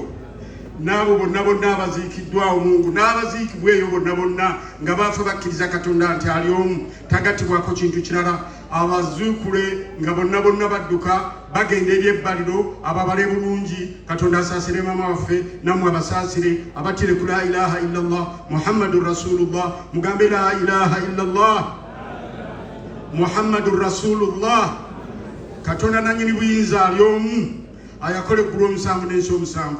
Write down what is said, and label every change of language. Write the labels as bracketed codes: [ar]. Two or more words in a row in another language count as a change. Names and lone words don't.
[lg] N'abo bonna abaziikiddwawo Mungu n'abaziikibwa eyo bonna nga baafa bakkiriza Katonda nti ali omu tagattibwako kintu kirala, abazuukule nga bonna badduka bagenda eri ebbaliro, ababale bulungi. Katonda asaasire maama waffe, nammwe abasaasire, abattire ku [ar] لا إله إلا الله محمد رسول الله. Mugambe لا إله إلا الله محمد رسول الله. [lg] Katonda nanyini buyinza ali omu, ayakole eggulu omusanvu n'ensi omusanvu.